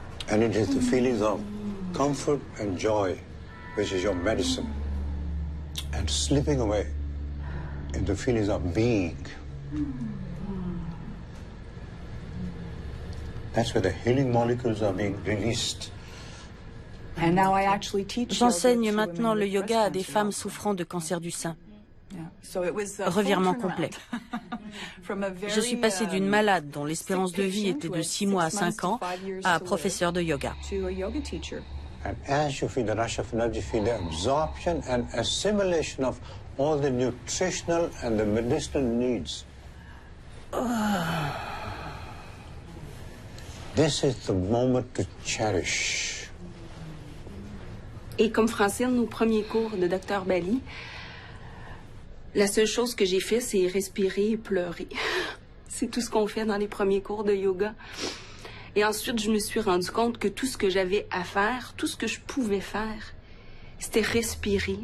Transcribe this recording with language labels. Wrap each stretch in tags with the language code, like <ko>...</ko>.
<en>And it is the feelings of comfort and joy which is your medicine. And slipping away into feelings of being. That's where the healing molecules are being released.</en> <fr>J'enseigne maintenant le yoga à des femmes souffrant de cancer du sein. Revirement complet. Je suis passée d'une malade dont l'espérance de vie était de 6 mois à 5 ans à professeur de yoga.</fr> <en>And as you feel the rush of energy, feel the absorption and assimilation of all the nutritional and the medicinal needs. This is the moment to cherish.</en> <fr>Et comme Francine, nos premiers cours de Dr Bali, la seule chose que j'ai fait, c'est respirer et pleurer. C'est tout ce qu'on fait dans les premiers cours de yoga. Et ensuite, je me suis rendu compte que tout ce que j'avais à faire, tout ce que je pouvais faire, c'était respirer.</fr>